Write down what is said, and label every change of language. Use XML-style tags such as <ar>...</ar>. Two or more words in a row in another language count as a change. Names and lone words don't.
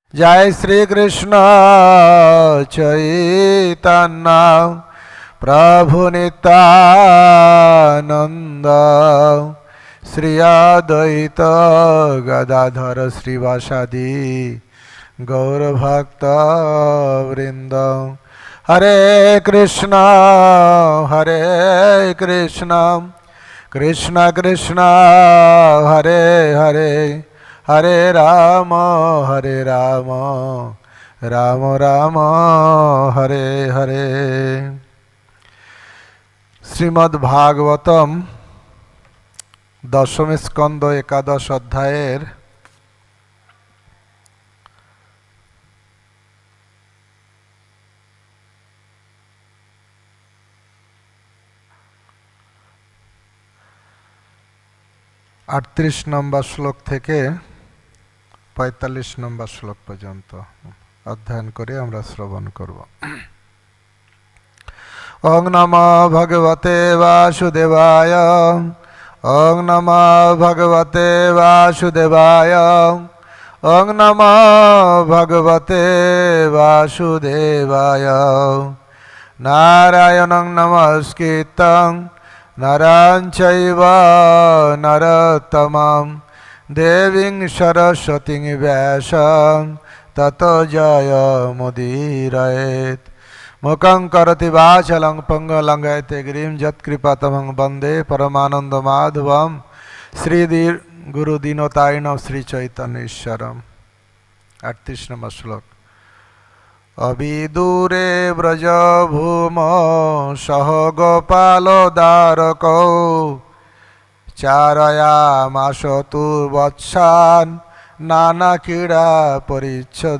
<sa>जय श्री कृष्ण चैतन्य प्रभु नित्यानंद श्री अद्वैत गदाधर श्रीवासादि गौरभक्त वृंद। हरे कृष्ण कृष्ण कृष्ण हरे हरे हरे राम राम राम हरे हरे।</sa> <bn>শ্রীমদ্ ভাগবতম দশম স্কন্দ একাদশ অধ্যায়ের 38 নম্বর শ্লোক থেকে 45 নম্বর শ্লোক পর্যন্ত অধ্যয়ন করে আমরা শ্রবণ করব।</bn> <sa>ওং নমো ভগবতে বাসুদেবায় ওং নমো ভগবতে বাসুদেবায় ওং নমো ভগবতে বাসুদেবায়। নারায়ণং নমস্কৃত্যং নরং চৈব নরোত্তমং দেবীং সরস্বতীং ব্যাসং ততো জয়মুদীরয়েৎ। মুখং করোতি বাচালং পঙ্গলং লঙ্ঘয়তে গিরিম যৎকৃপাতমং বন্দে পরমানন্দমাধবম শ্রী গুরুদীনতারিণম শ্রী চৈতন্য ঈশ্বরম।</sa> <bn>38 নম্বর শ্লোক।</bn> <sa>অবিদূরে ব্রজভূম সহ গোপাল দ্বারকৌ চারয়ামাস তুর্বৎসান নানা ক্রীড়া পরিচ্ছদ।</sa>